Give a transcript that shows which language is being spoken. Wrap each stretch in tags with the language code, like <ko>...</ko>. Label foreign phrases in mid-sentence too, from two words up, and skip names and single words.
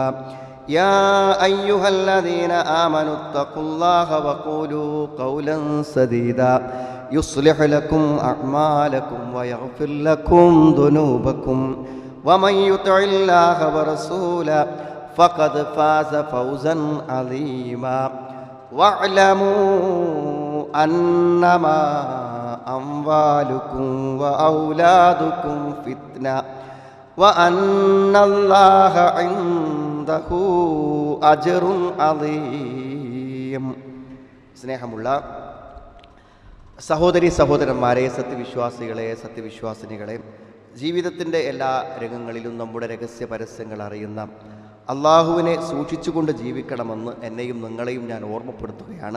<ar>يا أيها الذين آمنوا اتقوا الله وقولوا قولا سديدا يصلح لكم أعمالكم ويغفر لكم ذنوبكم ومن يطع الله ورسوله فقد فاز فوزا عظيما واعلموا أنما أموالكم وأولادكم فتنة وأن الله عنده أجر عظيم.</ar> <ml>സ്നേഹമുള്ള സഹോദരി സഹോദരന്മാരെ, സത്യവിശ്വാസികളെ, സത്യവിശ്വാസിനികളെ, ജീവിതത്തിൻ്റെ എല്ലാ രംഗങ്ങളിലും നമ്മുടെ രഹസ്യ പരസ്യങ്ങൾ അറിയുന്ന അള്ളാഹുവിനെ സൂക്ഷിച്ചുകൊണ്ട് ജീവിക്കണമെന്ന് എന്നെയും നിങ്ങളെയും ഞാൻ ഓർമ്മപ്പെടുത്തുകയാണ്.</ml>